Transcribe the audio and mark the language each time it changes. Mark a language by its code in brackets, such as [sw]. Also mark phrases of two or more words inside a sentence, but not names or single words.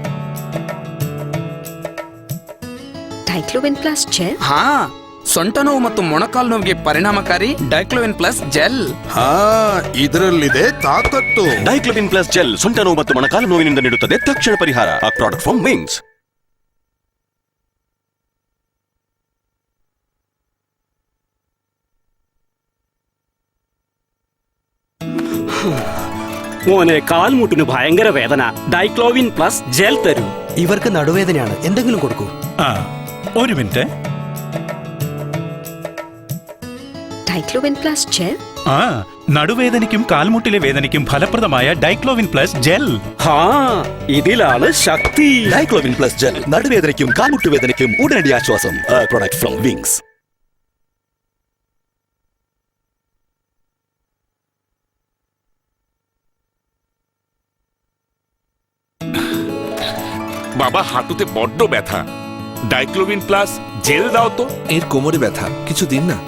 [kn] ಡೈಕ್ಲೋವಿನ್ ಪ್ಲಸ್ ಜೆಲ್. ಹಾ ಸೊಂಟ ನೋವು ಮತ್ತು ಮೊಣಕಾಲು ನೋವಿಗೆ ಪರಿಣಾಮಕಾರಿ ಡೈಕ್ಲೋವಿನ್ ಪ್ಲಸ್ ಜೆಲ್. ಹಾ ಇದರಲ್ಲಿದೆ ತಾಕತ್ತು. ಡೈಕ್ಲೋವಿನ್ ಪ್ಲಸ್ ಜೆಲ್ ಸೊಂಟ ನೋವು ಮತ್ತು ಮೊಣಕಾಲು ನೋವಿನಿಂದ ನೀಡುತ್ತದೆ ತಕ್ಷಣ ಪರಿಹಾರ. [en] A product from Wings. [ml] മോനെ കാൽമുട്ടിന് ഭയങ്കര വേദന. ഡൈക്ലോവിൻ പ്ലസ് ജെൽ തരൂ. ഇവർക്ക് നടുവേദനയാണ്, എന്തെങ്കിലും കൊടുക്കൂ. ആ ഒരു മിനിറ്റ്. ഡൈക്ലോവിൻ പ്ലസ് ജെൽ. ആ നടുവേദനയ്ക്കും കാൽമുട്ടിലെ വേദനയ്ക്കും ഫലപ്രദമായ ഡൈക്ലോവിൻ പ്ലസ് ജെൽ. ഹാ ഇതിലാണ് ശക്തി. ഡൈക്ലോവിൻ പ്ലസ് ജെൽ നടുവേദനയ്ക്കും കാൽമുട്ടുവേദനയ്ക്കും ഉടനടി ആശ്വാസം. [en] Product from Wings. [bn] বাবা হাঁটুতে বড্ড ব্যথা, ডাইক্লোভিন প্লাস জেল দাও তো। এর কোমরে ব্যথা, কিছু দিন না।